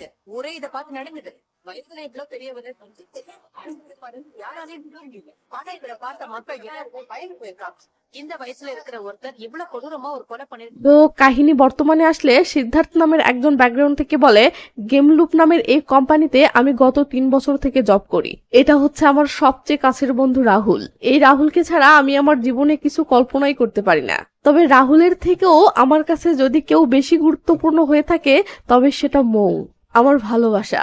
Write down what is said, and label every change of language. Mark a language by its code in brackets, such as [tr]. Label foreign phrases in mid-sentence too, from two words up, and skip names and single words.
[ta] ஊரே இத பார்த்து நடந்தது. வயசுல இவ்வளவு பெரியவர் யாராலையும் நம்ப முடியல. ஆனா இவரை பார்த்த மக்கள் எல்லாருக்கும் பயந்து போயிருக்காங்க. இந்த வயசுல இருக்கிற ஒருத்தர் இவ்வளவு கொடூரமா ஒரு கொலை பண்ணிருக்கு। [bn] তো কাহিনী বর্তমানে আসলে সিদ্ধার্থ নামের একজন ব্যাকগ্রাউন্ড থেকে বলে, গেম লুপ নামের এই কোম্পানিতে আমি গত 3 বছর থেকে জব করি। এটা হচ্ছে আমার সবচেয়ে কাছের বন্ধু রাহুল। এই রাহুলকে ছাড়া আমি আমার জীবনে কিছু কল্পনাই করতে পারি না। তবে রাহুলের থেকেও আমার কাছে যদি কেউ বেশি গুরুত্বপূর্ণ হয়ে থাকে তবে সেটা মৌ, আমার ভালোবাসা।